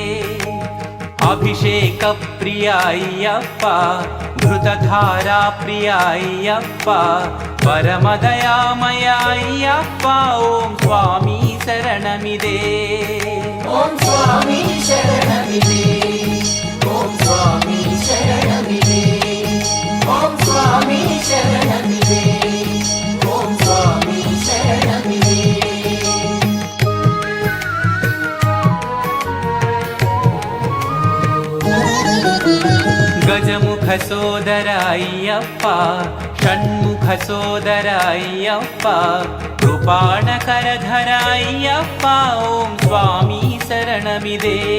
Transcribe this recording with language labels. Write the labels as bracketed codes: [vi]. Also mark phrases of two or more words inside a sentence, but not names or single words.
[te] అభిషేక ప్రియ అయ్యప్ప, ఘృతధారా ప్రియ అయ్యప్ప, పరమదయామయ అయ్యప్ప, ఓం స్వామి శరణమిదే. ఓం స్వామి శరణమిదే, శరణమిదే ఓం స్వామి శరణమిదే [kn] ಗಜಮುಖ ಸೋದರ ಅಯ್ಯಪ್ಪ ಷಣ್ಮುಖ ಸೋದರ ಅಯ್ಯಪ್ಪ ಕೃಪಾಣಕರಧರ ಅಯ್ಯಪ್ಪ ಓಂ ಸ್ವಾಮಿ ಶರಣಮಿದೆ